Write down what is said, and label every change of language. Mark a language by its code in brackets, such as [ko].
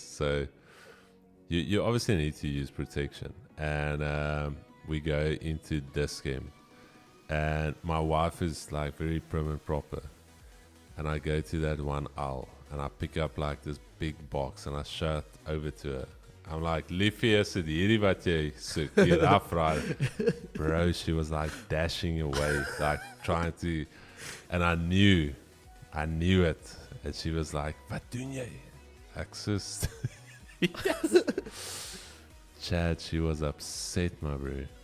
[en] So you obviously need to use protection. And we go into this game. And my wife is like very prim and proper. And I go to that one aisle and I pick up like this big box and I show it over to her. I'm like, [af] Liefie, is dit hierdie wat jy soek, die Rough Rider? [en] Bro, she was like dashing away, like trying to, and I knew it. And she was like, [af] wat doen jy? Ek soos, [en] yes. Chad, she was upset, my bro.